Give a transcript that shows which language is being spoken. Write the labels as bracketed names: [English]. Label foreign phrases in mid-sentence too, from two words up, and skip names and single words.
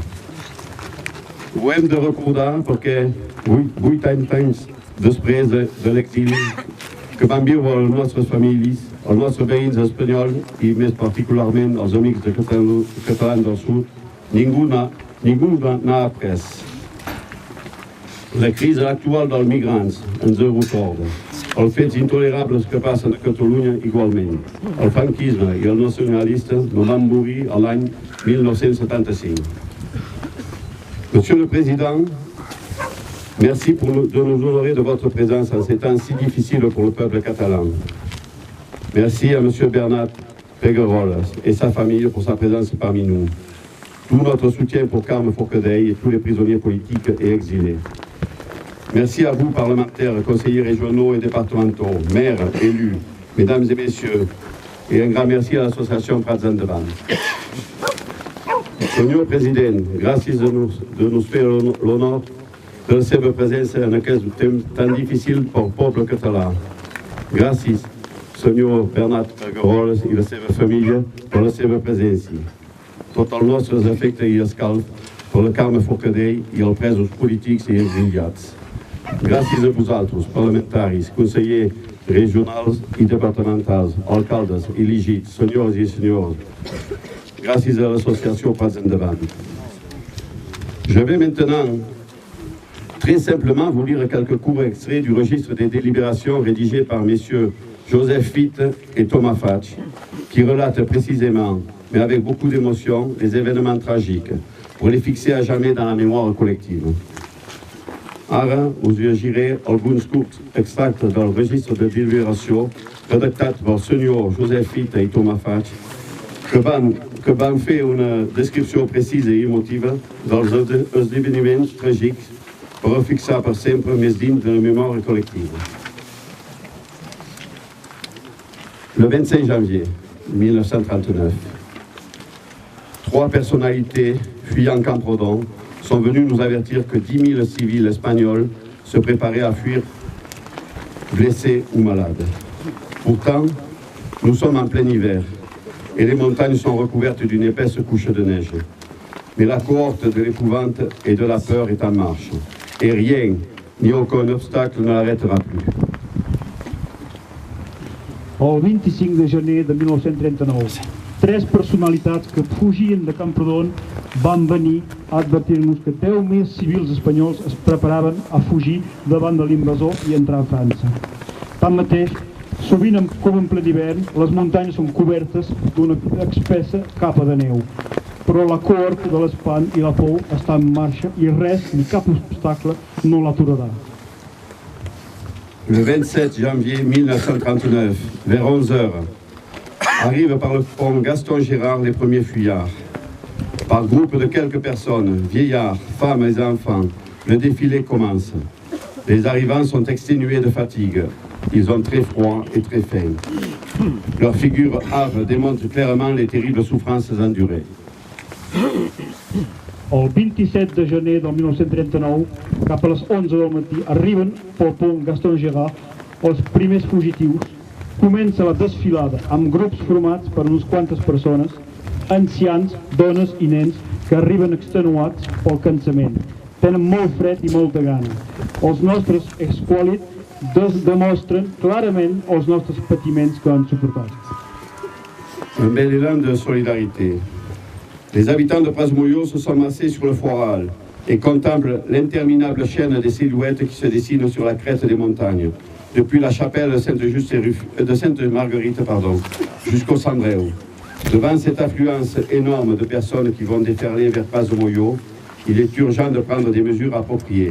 [Catalan] Ho hem de recordar perquè 80 anys després de l'exili que van viure les nostres famílies, els nostres veïns espanyols i més particularment els amics de catalans del sud, ningú n'ha après. La crisi actual dels migrants ens ho recorda. Els fets intolerables que passen a Catalunya igualment. El franquisme i els nacionalistes no van morir a l'any 1975. [French] Monsieur le Président, merci de nous honorer de votre présence en ces temps si difficiles pour le peuple catalan. Merci à Monsieur Bernat Pegueroles et sa famille pour sa présence parmi nous. Tout notre soutien pour Carme Forcadell et tous les prisonniers politiques et exilés. Merci à vous, parlementaires, conseillers régionaux et départementaux, maires, élus, mesdames et messieurs, et un grand merci à l'association Prats Endavant. [Catalan] Senyor President, gràcies de nos fer l'honor de la seva presència en aquest temps tan difícil pel poble català. Gràcies, senyor Bernat Pegueroles i la seva família, per la seva presència. Tots els nostres afectes i escalf per la Carme Forcadell i els presos polítics i exiliats. Gràcies a vosaltres, parlamentaris, consellers regionals i departamentals, alcaldes elegits, senyors i senyores. [French] Grâce à l'association Prats Endavant. Je vais maintenant très simplement vous lire quelques courts extraits du registre des délibérations rédigées par messieurs Joseph Fitt et Thomas Fatch, qui relatent précisément, mais avec beaucoup d'émotion, les événements tragiques, pour les fixer à jamais dans la mémoire collective. [Catalan] Ara us llegiré alguns curts extractes del registre de deliberació redactat pel senyor Joseph Fitt i Thomas Fatch, que van fer una descripció precisa i emotiva dels esdeveniments tràgics per a fixar per sempre més dins de la memòria col·lectiva. [French] Le 25 janvier 1939, 3 personnalités fuyant Camprodon sont venus nous avertir que 10 000 civils espagnols se préparaient à fuir, blessés ou malades. Pourtant, nous sommes en plein hiver et les montagnes sont recouvertes d'une épaisse couche de neige. Mais la cohorte de l'épouvante et de la peur est en marche. Et rien, ni aucun obstacle ne l'arrêtera plus. [Catalan] El 25 de gener de 1939, 3 personalitats que fugien de Camprodon van venir a advertir-nos que 10.000 civils espanyols es preparaven a fugir davant de l'invasor i entrar a França. Tanmateix, sovint com en ple d'hivern, les muntanyes són cobertes d'una espessa capa de neu, però la cohort de l'espant i la por està en marxa i res ni cap obstacle no l'aturarà. [French] Le 27 janvier 1939, vers 11h, arrivent par le pont Gaston Gérard les premiers fuyards. Par groupe de quelques personnes, vieillards, femmes et enfants, le défilé commence. Les arrivants sont exténués de fatigue. Ils ont très froid et très faim. Leurs figures hâves démontrent clairement les terribles souffrances endurées. [Catalan] El 27 de gener del 1939, cap a les 11 del matí, arriben pel pont Gaston Gérard els primers fugitius. Comença la desfilada amb grups formats per unes quantes persones, ancians, dones i nens que arriben extenuats pel cansament. Tenen molt fred i molta gana. Els nostres esquòlits demostren clarament els nostres patiments que han suportat. [French] Un bel élan de solidarité. Les habitants de Praz-Mollot se sont massés sur le foral et contemplent l'interminable chaîne des silhouettes qui se dessinent sur la crête des montagnes, depuis la chapelle de Sainte-Marguerite jusqu'au Cendreu. Devant cette affluence énorme de personnes qui vont déferler vers Praz-Mollot, il est urgent de prendre des mesures appropriées.